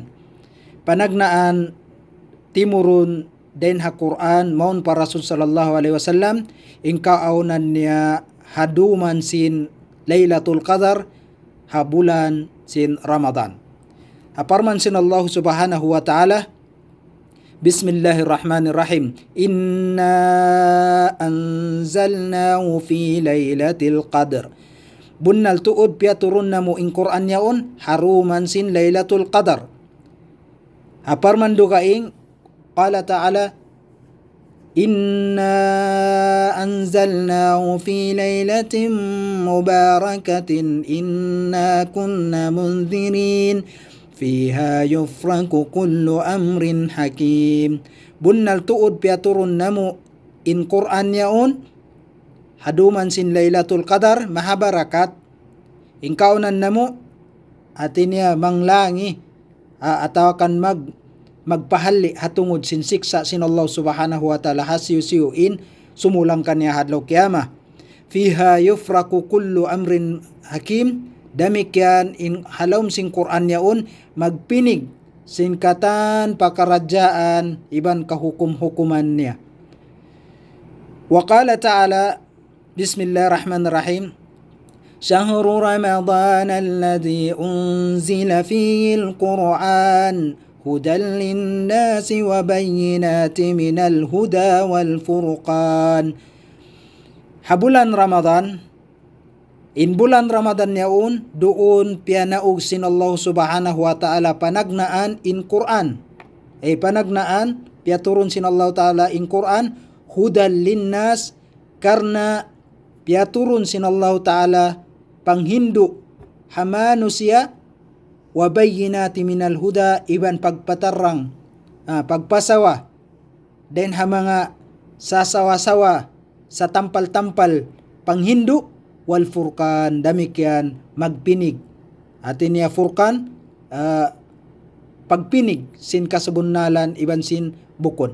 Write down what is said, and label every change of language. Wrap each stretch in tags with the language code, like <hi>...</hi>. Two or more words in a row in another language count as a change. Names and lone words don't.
<tsg>Panagnaan timurun den ha Quran maun para Rasul</tsg> <ar>صلى الله عليه وسلم</ar> <tsg>in kaaunan niya haduman sin Lailatul Qadar ha bulan sin Ramadan. Aparman sin</tsg> <ar>الله سبحانه وتعالى بسم الله الرحمن الرحيم إنا أنزلناه في ليلة القدر.</ar> <tsg>Bunnal tuod piaturun na mo in Quran yaon haruman sin Lailatul Qadar. Aparman dukaing</tsg> <ar>قال تعالى إنا أنزلناه في ليلة مباركة إنا كنا منذرين فيها يفرق كل أمر حكيم.</ar> <tsg>Bunnal tuod piaturun namo in Quran yaon haduman sin Lailatul Qadar mahabarakat ingkaunan namo atinya manglangi atawakan magpahalli hatungod sin siksa sin Allah</tsg> <ar>سبحانه وتعالى</ar> <tsg>hasiyu-siyuin sumulang kanya hadlaw kiyama.</tsg> <ar>فيها يفرق كل أمر حكيم.</ar> <tsg>Damikyan in halom sin Quran yaon magpinig sin katan pakarajaan iban kahukum-hukuman niya.</tsg> <ar>وقال تعالى بسم الله الرحمن الرحيم شهر رمضان الذي أنزل فيه القرآن هدى للناس وبينات من الهدى والفرقان.</ar> <tsg>Habulan Ramadan in bulan Ramadan yaon doon pianaog sin Allah</tsg> <ar>سبحانه وتعالى</ar> <tsg>panagnaan in Quran panagnaan piaturun sin</tsg> <ar>الله تعالى</ar> <tsg>in Quran</tsg> <ar>هدى للناس</ar> <tsg>karna piaturun sin</tsg> <ar>الله تعالى</ar> <tsg>panghindu hamanusia</tsg> <ar>وبينات من الهدى</ar> <tsg>iban pagpatarang pagpasawa den ha mga sasawa-sawa sa tampal-tampal panghindu</tsg> <ar>والفرقان</ar> <tsg>damikyan magpinig atin niya furqan pagpinig sin kasabunnalan iban sin bukod.</tsg>